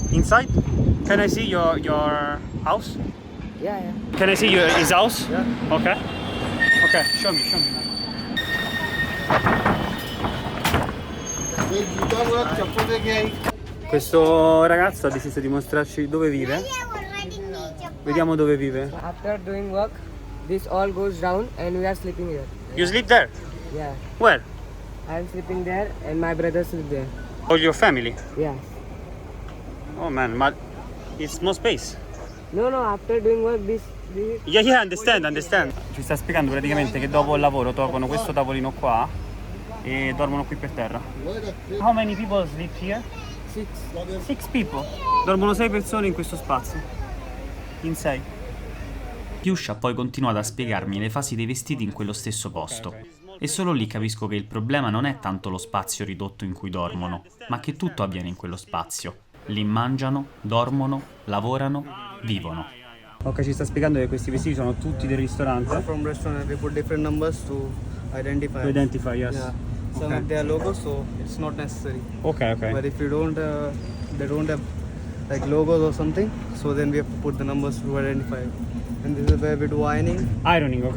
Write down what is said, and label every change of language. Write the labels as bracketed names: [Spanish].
[English] Inside? Can I see your house? Yeah. Can I see his house? Yeah. Okay. Okay, show me. [Italian] Questo ragazzo ha deciso di mostrarci dove vive. Vediamo dove vive. [English] After doing work, this all goes down and we are sleeping here. You sleep there? Yeah. Where? I am sleeping there and my brothers sleep there. All your family? Yeah. Oh man, but it's no space. No, after doing work, this Yeah, understand. [Italian] Ci sta spiegando praticamente che dopo il lavoro tolgono questo tavolino qua e dormono qui per terra. [English] How many people sleep here? Six people. [Italian] Dormono 6 persone in questo spazio. In 6. Piush ha poi continuato a spiegarmi le fasi dei vestiti in quello stesso posto. E solo lì capisco che il problema non è tanto lo spazio ridotto in cui dormono, ma che tutto avviene in quello spazio. Lì mangiano, dormono, lavorano, vivono. Ok, ci sta spiegando che questi vestiti sono tutti del ristorante. [English] From restaurant, we put different numbers to identify. To identify, yes. Yeah. Some Okay. of their logos, so it's not necessary. Ok, ok. But if you don't, they don't have like logos or something, so then we have to put the numbers to identify. And this is where we do ironing. Ironing, ok.